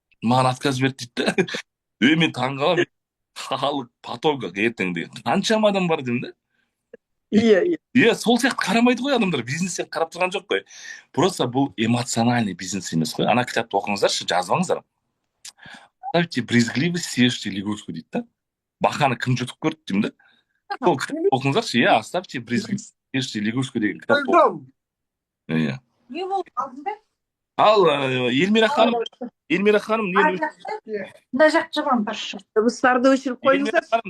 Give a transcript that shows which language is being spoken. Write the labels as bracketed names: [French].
[Kazakh] Маған отказ берді дейді да. Мен таңғаламын. Халық потогы ертеңде қаншама адам бар деймін да. Иә, сол сияқты қарамайды ғой адамдар, бизнес сияқты қарап тұрған жоқ қой. Просто бұл эмоциональный бизнес емес қой. Ана кітапты оқыңыздаршы, жазбаңыздар. [Russian] Оставьте брезгливость, съешьте лягушку дейді да. [Kazakh] Бақаны кім жұтып көрді деймін да. Сол кітапты оқыңыздаршы, иә, оставьте брезгливость, съешьте лягушку деген кітапты оқыңыздар. Иә. Не болды алдында? Ал Эльмира ханым, Мына жақ жаман баршы. Дыбыстарды өшіріп қойыңыздар.